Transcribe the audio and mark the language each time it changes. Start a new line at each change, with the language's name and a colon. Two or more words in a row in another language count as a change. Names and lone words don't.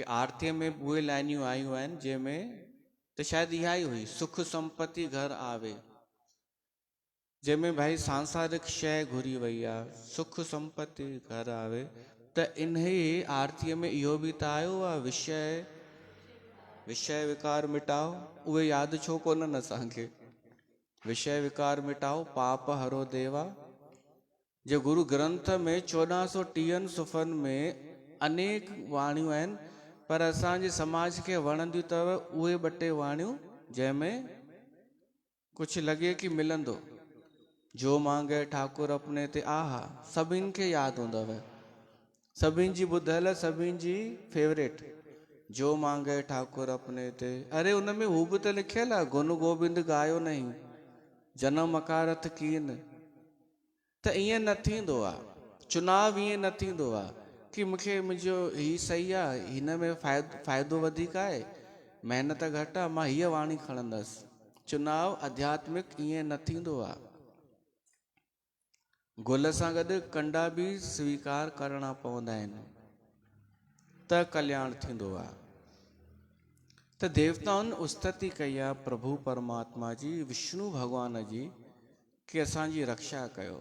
Sindhi: आरतीअ में उहे लाइनियूं आयूं आहिनि जंहिंमें त शायदि इहा ई हुई,
Hindi: सुख संपत्ति घर आवे,
Sindhi: जंहिंमें भाई सांसारिक शइ घुरी वई आहे,
Hindi: सुख संपत्ति घर आवे।
Sindhi: त इन ई आरतीअ में इहो बि त आयो आहे,
Hindi: विषय विकार मिटाओ।
Sindhi: उहे यादि छो कोन्हनि असांखे?
Hindi: विषय विकार मिटाओ पाप हरो देवा।
Sindhi: जे गुरु ग्रंथ में 1430 सुफ़नि में अनेक वाणियूं आहिनि, पर असांजे समाज खे वणंदियूं अथव उहे 2 वाणियूं जंहिंमें कुझु लॻे कि मिलंदो।
Punjabi: जो मांगे ठाकुर अपने ते,
Sindhi: आहा सभिनि खे यादि हूंदव, सभिनि जी ॿुधल, सभिनि जी फेवरेट।
Punjabi: जो मांगे ठाकुर अपने ते,
Sindhi: अरे उन में हू बि त लिखियल आहे,
Punjabi: गुन गोबिंद गायो नहीं, जनम अकारथ कीन।
Sindhi: त ईअं न थींदो आहे, चुनाव ईअं न थींदो आहे कि मूंखे मुंहिंजो ही सही आहे, हिन में फ़ाइदो वधीक आहे, महिनत घटि आहे, मां हीअ वाणी खणंदसि। चुनाव आध्यात्मिक ईअं न थींदो आहे। गुल सां गॾु कंडा बि स्वीकार करणा पवंदा आहिनि, त कल्याण थींदो आहे। त देवताउनि उस्तति कई आहे प्रभु परमात्मा जी, विष्णु भॻवान जी, कि असांजी रक्षा कयो।